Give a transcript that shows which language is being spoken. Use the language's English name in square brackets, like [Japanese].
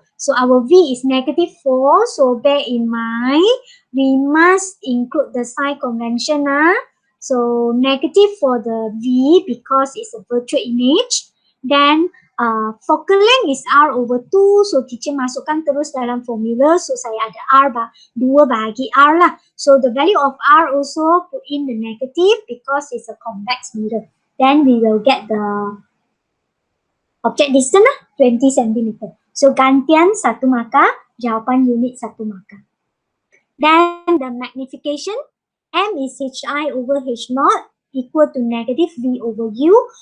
[English] So our V is negative 4. So bear in mind, we must include the sign convention. So negative for the V because it's a virtual image. Then focal length is R over 2. [Malay] So teacher masukkan terus dalam formula. So saya ada R 2 bahagi R lah. [English] So the value of R also put in the negative because it's a convex mirror. Then we will get the object distance 20 cm. [Malay] So gantian 1 markah, jawapan unit 1 markah. [English] Then the magnification, M is HI over H naught equal to negative V over U.